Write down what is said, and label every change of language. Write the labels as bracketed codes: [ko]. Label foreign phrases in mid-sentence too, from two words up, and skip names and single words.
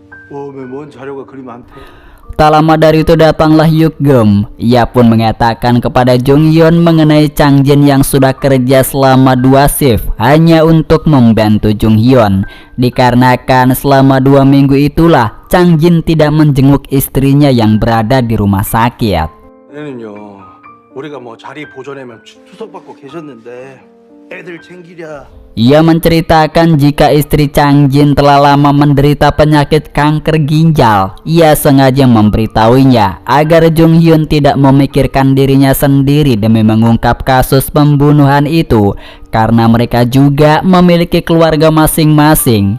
[ko] 뭔 자료가 그리 많대. [id] Tak lama dari itu datanglah Hyuk Geum. Ia pun mengatakan kepada Jung Hyun mengenai Chang Jin yang sudah kerja selama 2 shift hanya untuk membantu Jung Hyun. Dikarenakan selama 2 minggu itulah Chang Jin tidak menjenguk istrinya yang berada di rumah sakit. [ko] 얘는요, 우리가 뭐 자리 보존하면 투석받고 계셨는데 애들 챙기랴. [id] Ia menceritakan jika istri Chang Jin telah lama menderita penyakit kanker ginjal. Ia sengaja memberitahunya agar Jung Hyun tidak memikirkan dirinya sendiri demi mengungkap kasus pembunuhan itu, karena mereka juga memiliki keluarga masing-masing.